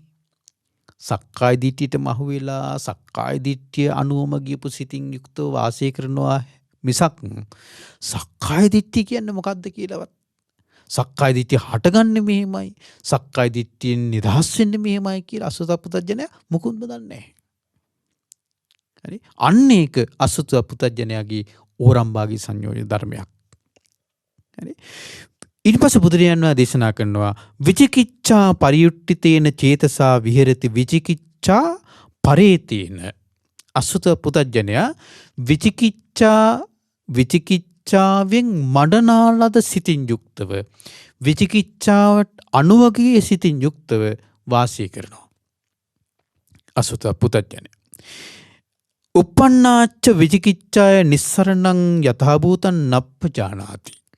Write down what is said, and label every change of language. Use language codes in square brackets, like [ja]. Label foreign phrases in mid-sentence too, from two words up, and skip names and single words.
[si] සක්කාය දිට්ඨියට මහු වෙලා සක්කාය දිට්ඨිය අනුවම ගියපු සිතින් යුක්තව වාසය කරනවා මිසක් සක්කාය දිට්ඨිය කියන්නේ මොකක්ද කියලාවත් සක්කාය දිට්ඨිය හටගන්නේ මෙහෙමයි සක්කාය දිට්ඨියෙන් නිදහස් වෙන්නේ මෙහෙමයි කියලා අසුත පුතඥයා මුකුත්ම දන්නේ නැහැ. හරි අන්න ඒක අසුත පුතඥයාගේ ඕරම්බාගේ සංයෝජන ධර්මයක්. හරි ඊට පස්සේ බුදුරජාණන් වහන්සේ දේශනා කරනවා [pi] විචිකිච්ඡා පරියුට්ඨිතේන චේතසා විහෙරති විචිකිච්ඡා පරේතේන. [si] අසුත පුතඥයා විචිකිච්ඡාවෙන් මඩනාලද සිතින් යුක්තව විචිකිච්ඡාවට අනුවගේ සිතින් යුක්තව වාසය කරනවා. [pi] අසුත පුතඥයා uppannācca විචිකිච්ඡාය නිස්සරණං යථාභූතං නප්පජානාති.